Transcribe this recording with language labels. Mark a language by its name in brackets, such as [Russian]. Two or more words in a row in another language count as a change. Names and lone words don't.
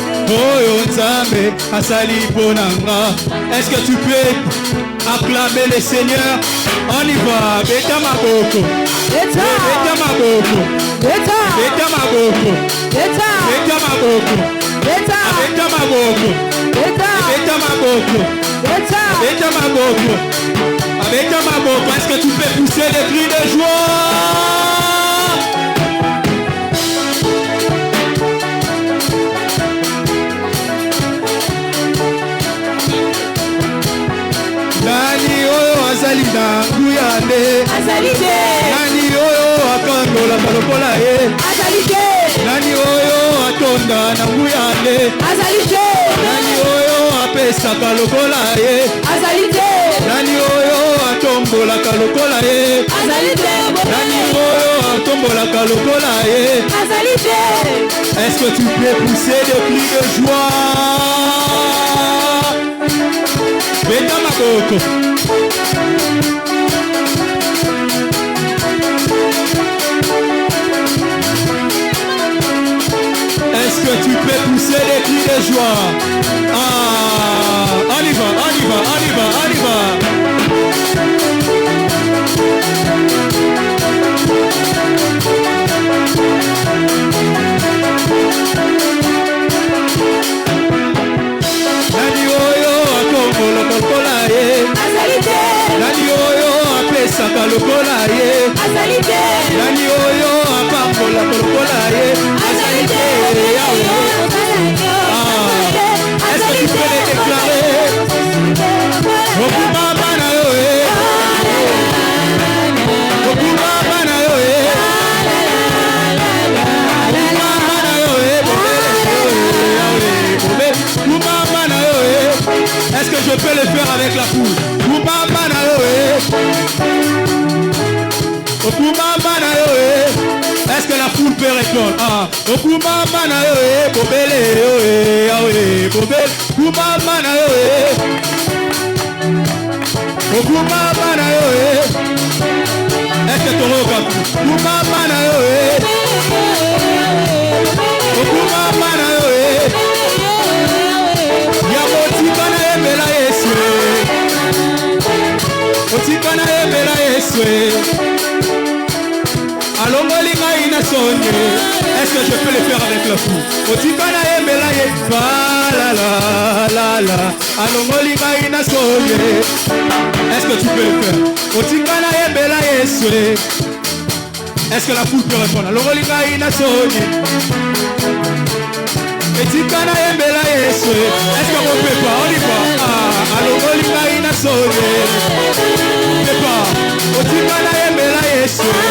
[Lingala] Oyo Nzambe asali ponanga. [French] Est-ce que tu peux acclamer le Seigneur? On y va. [Lingala] Beta maboko. Beta maboko. Beta maboko. Beta maboko. Beta maboko. Beta maboko. Beta maboko. Beta maboko. [French] Est-ce que tu peux pousser des cris de joie? [Lingala] Nani oyo azali na nguya nde azali te. Nani oyo akandola lokola ye azali te. Nani oyo atonda na nguya nde azali te. Nani oyo apesaka lokola ye azali te. Nani oyo atombolaka lokola ye azali te. Nani oyo atombolaka lokola ye azali te. [French] Est-ce que tu peux pousser des cris de joie? [Lingala] Beta maboko. [French] Est-ce que tu peux pousser des cris de joie? On y va, on y va, on y va, on y va. [Lingala] Nani oyo akombola lokola ye azali te. Nani oyo apesaka lokola ye azali te. Nani oyo apambola lokola ye azali te. [French] Est-ce que tu peux les déclarer? [Lingala] Okumama na yo e. Okumama na yo e. Okumama na yo e. Okumama na yo e. [French] Est-ce que je peux le faire avec la foule? [Lingala] Okumama na yo e. Okumama na yo e. [French] Est-ce que la foule peut répondre? [Lingala] Okumama na yo e. Bobele yo e. Bobele. Okumama na yo e. Okumama na yo e. [French] Est-ce que tu regardes? [Lingala] Okumama na yo e. Okumama na yo e. Ya motika na ebela Yesu. Motika na ebela Yesu. Alongoli ngai na sonye. [French] Est-ce que je peux le faire avec le fou? [Lingala] Motika na ebela Yesu. La la la la. Alongoli ngai na sonye. [French] Est-ce que tu peux le faire? [Lingala] Motika na ebela Yesu. [French] Est-ce que la foule peut répondre? [Lingala] Alongoli ngai na sonye. Motika na ebela Yesu. [French] Est-ce qu'on ne peut pas? On y va. [Lingala] Alongoli ngai na sonye. [French] On ne peut pas. [Lingala] Motika na ebela Yesu.